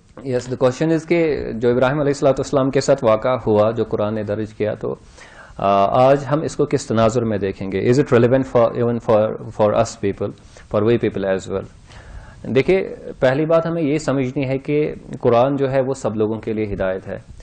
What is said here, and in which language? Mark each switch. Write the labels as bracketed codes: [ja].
[en] Yes, the question is [ur] کہ جو ابراہیم علیہ السلام کے ساتھ واقعہ ہوا, جو قرآن نے درج کیا, تو آج ہم اس کو کس تناظر میں دیکھیں گے. [en] Is it relevant for us people, for we people as well. [ur] دیکھیں, پہلی بات ہمیں یہ سمجھنی ہے کہ قرآن جو ہے وہ سب لوگوں کے لیے ہدایت ہے.